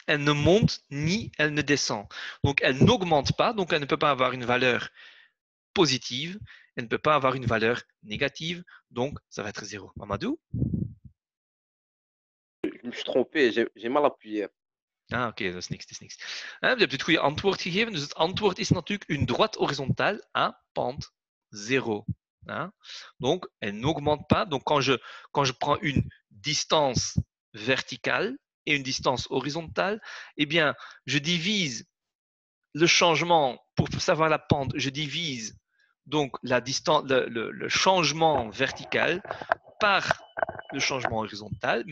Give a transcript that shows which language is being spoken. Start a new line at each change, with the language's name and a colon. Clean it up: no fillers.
French: Elle ne monte ni elle ne descend. Donc, elle n'augmente pas, donc elle ne peut pas avoir une valeur positive, elle ne peut pas avoir une valeur négative, donc ça va être 0. Mamadou? Je me suis trompé, j'ai mal appuyé.
Dutch: Ah, oké, dat is niks, dat is niks. Je hebt het goede antwoord gegeven, dus het antwoord is natuurlijk
French: une droite horizontale à pente 0. Donc, elle n'augmente pas. Donc, quand je prends une distance verticale et une distance horizontale, eh bien, je divise le changement, pour savoir la pente, je divise donc la distance, le changement vertical par le changement horizontal.